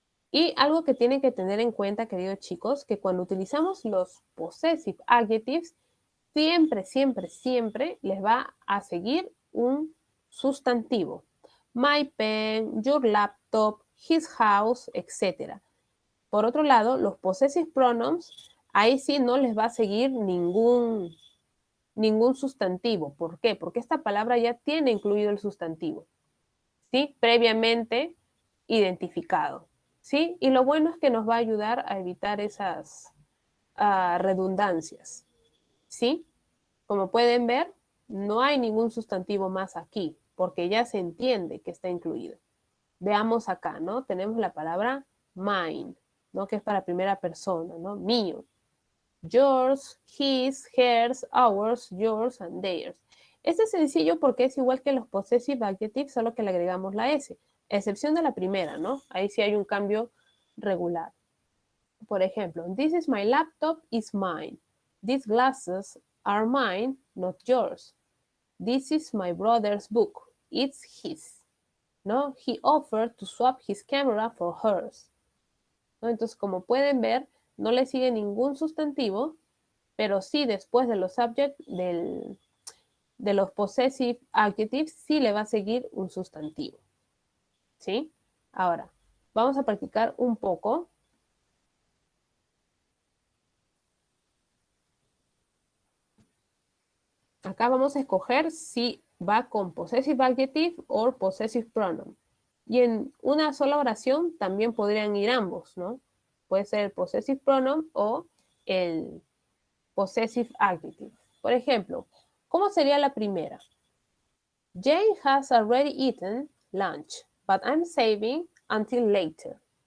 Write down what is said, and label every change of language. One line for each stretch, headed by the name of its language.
Spanish: Y algo que tienen que tener en cuenta, queridos chicos, que cuando utilizamos los possessive adjectives, siempre, siempre, siempre les va a seguir un sustantivo.
English: My pen, your laptop, his house, etc.
Spanish: Por otro lado, los possessive pronouns, ahí sí no les va a seguir ningún sustantivo. ¿Por qué? Porque esta palabra ya tiene incluido el sustantivo, ¿sí? Previamente identificado, ¿sí? Y lo bueno es que nos va a ayudar a evitar esas redundancias, ¿sí? Como pueden ver, no hay ningún sustantivo más aquí, porque ya se entiende que está incluido. Veamos acá, ¿no? Tenemos la palabra mine, ¿no? Que es para primera persona, ¿no? Mío.
English: Yours, his, hers, ours, yours, and theirs.
Spanish: Este es sencillo porque es igual que los possessive adjectives, solo que le agregamos la S, excepción de la primera, ¿no? Ahí sí hay un cambio regular. Por ejemplo,
English: this is my laptop, is mine. These glasses are mine, not yours. This is my brother's book, it's his.
Spanish: ¿No?
English: He offered to swap his camera for hers.
Spanish: ¿No? Entonces, como pueden ver, no le sigue ningún sustantivo, pero sí después de los subject, de los possessive adjectives, sí le va a seguir un sustantivo. ¿Sí? Ahora, vamos a practicar un poco. Acá vamos a escoger si va con possessive adjective o possessive pronoun. Y en una sola oración también podrían ir ambos, ¿no? Puede ser el possessive pronoun o el possessive adjective. Por ejemplo, ¿cómo sería la primera?
English: Jane has already eaten lunch, but I'm saving until later.